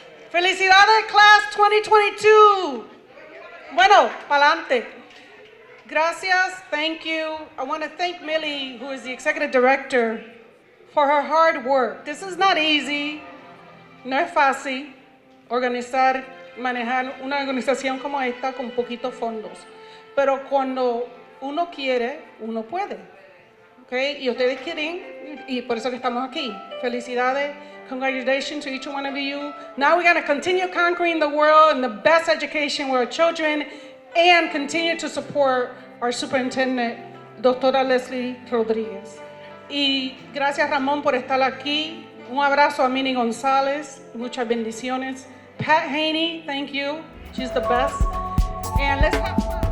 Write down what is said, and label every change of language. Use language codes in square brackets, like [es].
[es] Felicidades, class 2022. Bueno, pa'lante. Gracias, [en] thank you. I want to thank Millie, who is the executive director, for her hard work. This is not easy. [es] No es fácil organizar, manejar una organización como esta con poquitos fondos. Pero cuando uno quiere, uno puede. ¿Okay? Y ustedes quieren, y por eso que estamos aquí. Felicidades. [en] Congratulations to each one of you. Now we're going to continue conquering the world and the best education for our children and continue to support our superintendent, Doctora Leslie Rodríguez. [es] Y gracias, Ramón, por estar aquí. Un abrazo a Minnie González. Muchas bendiciones. [en] Pat Haney, thank you. She's the best. And let's have